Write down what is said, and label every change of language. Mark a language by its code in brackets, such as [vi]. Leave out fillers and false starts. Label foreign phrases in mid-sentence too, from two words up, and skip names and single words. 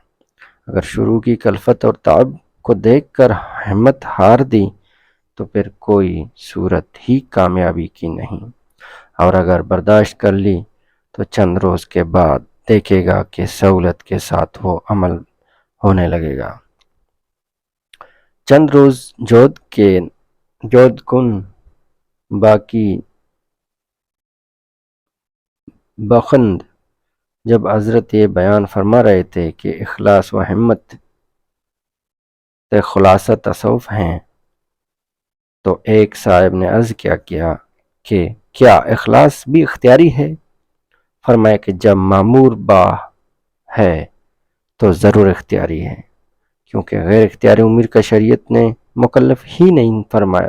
[ur] اگر شروع کی کلفت اور تعب کو دیکھ کر ہمت ہار دی تو پھر کوئی صورت ہی کامیابی کی نہیں، اور اگر برداشت کر لی تو چند روز کے بعد دیکھے گا کہ سہولت کے ساتھ وہ عمل ہونے لگے گا۔ [fa] چند روز جود کن باقی بخند [ur] جب حضرت یہ بیان فرما رہے تھے کہ اخلاص و ہمت خلاصہ تصوف ہیں، تو ایک صاحب نے عرض کیا کہ کیا اخلاص بھی اختیاری ہے؟ فرمایا کہ جب معمور با ہے تو ضرور اختیاری ہے، کیونکہ غیر اختیاری امور کا شریعت نے مکلف ہی نہیں فرمایا۔